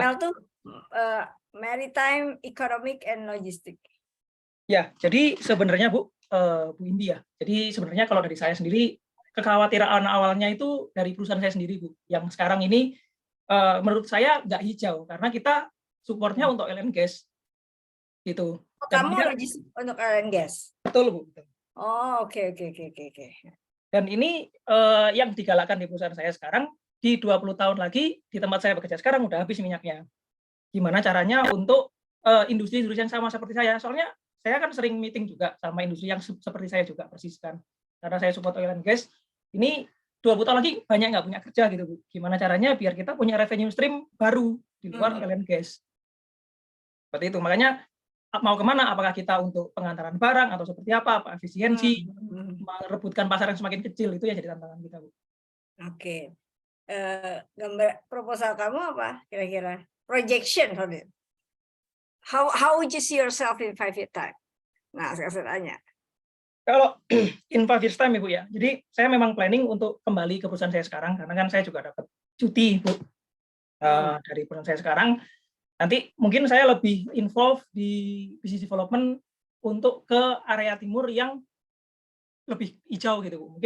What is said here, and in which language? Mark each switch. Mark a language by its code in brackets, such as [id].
[en] Mel tuh Maritime Economic and Logistic. [id] Ya, jadi sebenarnya Bu Indi ya. Jadi sebenarnya kalau dari saya sendiri kekhawatiran awalnya itu dari perusahaan saya sendiri, Bu. Yang sekarang ini menurut saya nggak hijau karena kita supportnya untuk oil and gas gitu. Oh, Dan kamu ini- [en] register untuk oil and gas. [id] betul Bu. Betul. Oh, oke. Dan ini yang digalakkan di perusahaan saya sekarang, di 20 tahun lagi di tempat saya bekerja sekarang udah habis minyaknya. Gimana caranya untuk industri-industri yang sama seperti saya? Soalnya saya kan sering meeting juga sama industri yang seperti saya juga persis kan. Karena saya support oil and gas, ini 20 tahun lagi banyak nggak punya kerja gitu Bu. Gimana caranya biar kita punya revenue stream baru di luar oil and gas. Seperti itu. Makanya mau kemana? Apakah kita untuk pengantaran barang atau seperti apa efisiensi, merebutkan pasar yang semakin kecil, itu ya jadi tantangan kita Bu. Oke. Gambar proposal kamu apa kira-kira? [en] Projection for it. How would you see yourself in 5 years time? [id] Nah, saya tanya. Kalau [en] in 5 years time [id] Ibu ya, jadi saya memang planning untuk kembali ke perusahaan saya sekarang, karena kan saya juga dapat cuti Bu dari perusahaan saya sekarang. Nanti mungkin saya lebih involved di business development untuk ke area timur yang lebih hijau gitu Bu.